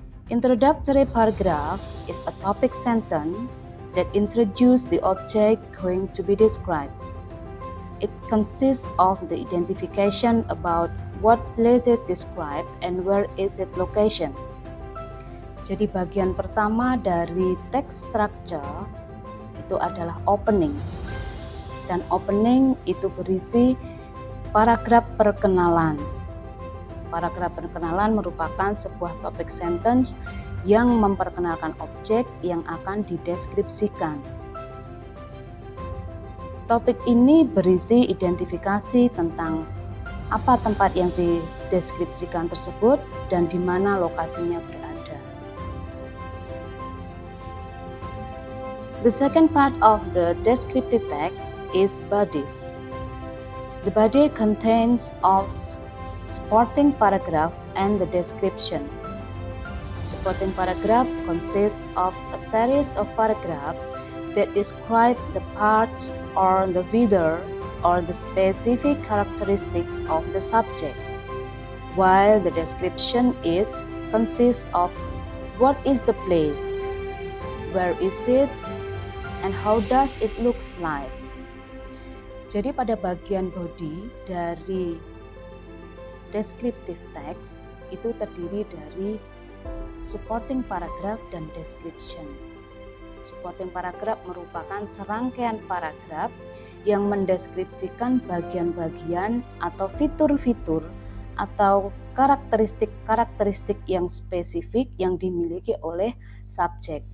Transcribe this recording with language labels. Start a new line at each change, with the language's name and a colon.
English: Introductory paragraph is a topic sentence that introduces the object going to be described. It consists of the identification about what place is described and where is its location.
Indonesian: Jadi bagian pertama dari text structure itu adalah opening. Dan opening itu berisi paragraf perkenalan. Paragraf perkenalan merupakan sebuah topik sentence yang memperkenalkan objek yang akan dideskripsikan. Topik ini berisi identifikasi tentang apa tempat yang dideskripsikan tersebut dan di mana lokasinya berada.
English: The second part of the descriptive text is body. The body contains of supporting paragraph and the description. Supporting paragraph consists of a series of paragraphs that describe the part or the reader or the specific characteristics of the subject. while the description consists of what is the place, where is it, and how does it looks like.
Indonesian: Jadi pada bagian body dari descriptive text itu terdiri dari supporting paragraph dan description. Supporting paragraph merupakan serangkaian paragraf yang mendeskripsikan bagian-bagian atau fitur-fitur atau karakteristik-karakteristik yang spesifik yang dimiliki oleh subjek.